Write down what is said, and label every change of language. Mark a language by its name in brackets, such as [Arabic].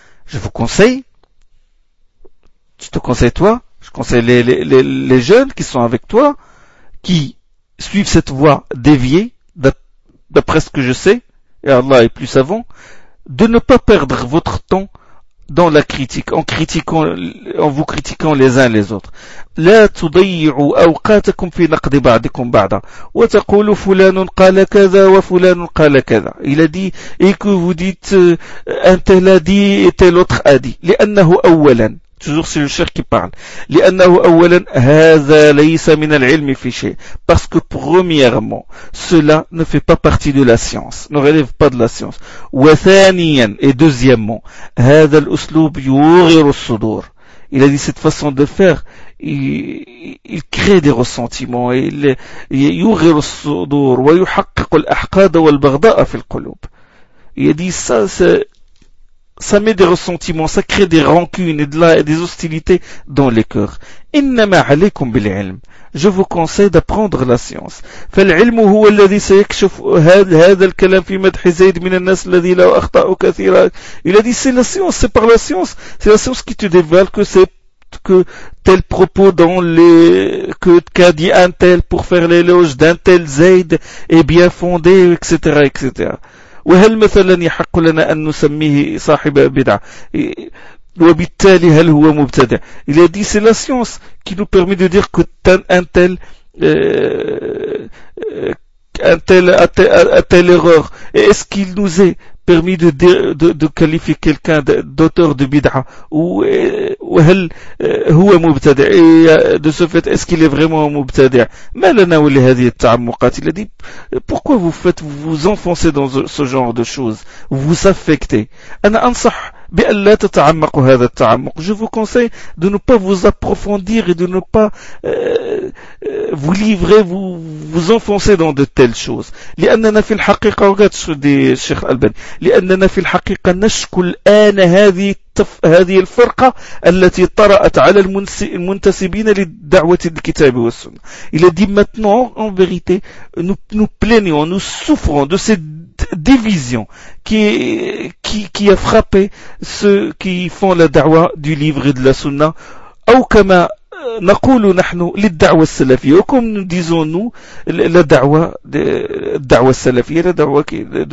[French] Je vous conseille, je te conseille, toi, je conseille les jeunes qui sont avec toi, qui suivre cette voie déviée, d'après ce que je sais, et Allah est plus savant, de ne pas perdre votre temps dans la critique, en vous critiquant les uns les autres. [Arabic] لا تضيعوا أوقاتكم في نقد بعضكم بعضا وتقول فلان قال كذا وفلان قال كذا. [French] Il a dit, et que vous dites, un tel a dit et tel autre a dit. [Arabic] لأنه أولا. [French] Toujours c'est le cheikh qui parle. [Arabic] لأنه أولا هذا ليس من العلم في شيء. [French] Parce que premièrement, cela ne fait pas partie de la science, ne relève pas de la science. [Arabic] وثانيا, [French] et deuxièmement, [Arabic] هذا الأسلوب يغير الصدور. [French] Il a dit cette façon de faire, il crée des ressentiments, il [Arabic] yughri al-sudur wa yuhaqqiq al-ahqad wal-baghda'a fil qulub. [French] Il a dit ça, ça met des ressentiments, ça crée des rancunes et de la, des hostilités dans les cœurs. [Arabic] Innama alaykum bil ilm. [French] Je vous conseille d'apprendre la science. [Arabic] فالعلم هو الذي سيكشف هذا الكلام في مدح زيد من الناس الذي له أخطاء كثيرة. [French] Il a dit c'est la science, c'est par la science, c'est la science qui te dévoile que c'est que tel propos dans les que qu'a dit un tel pour faire l'éloge d'un tel Zayd est bien fondé, etc., etc. [Arabic] وهل مثلا يحق لنا أن نسميه صاحب بدعة وبالتالي هل هو مبتدع. [French] Il a dit c'est la science qui nous permet de dire que un tel erreur, et est-ce qu'il nous est permis de qualifier quelqu'un d'auteur de bid'a ou [Arabic] هل هو مبتدع, [French] de ce fait est-ce qu'il est vraiment مبتدع. [Arabic] ما لنا ولهذه التعمقات. [French] Il a dit pourquoi vous faites vous enfoncer dans ce genre de choses, vous affectez. [Arabic] انا انصح بأن لا تتعمقوا هذا التعمق. [French] Je vous conseille de ne pas vous approfondir et de ne pas vous livrer, vous enfoncer dans de telles choses. [Arabic] لأننا في الحقيقة, [French] regarde ce dit Cheikh Al-Albani, [Arabic] لأننا في الحقيقة نشكو الآن هذه الفرقة التي طرأت على المنتسبين للدعوة الكتاب والسنة. [French] Il a dit maintenant, en vérité, nous plaignons, nous souffrons de cette division qui a frappé ceux qui font la da'wa du livre et de la sunna, ou comme [Arabic] نقول نحن للدعوة [French] السلفية, ou comme nous disons nous la da'wa السلفية, la da'wa qui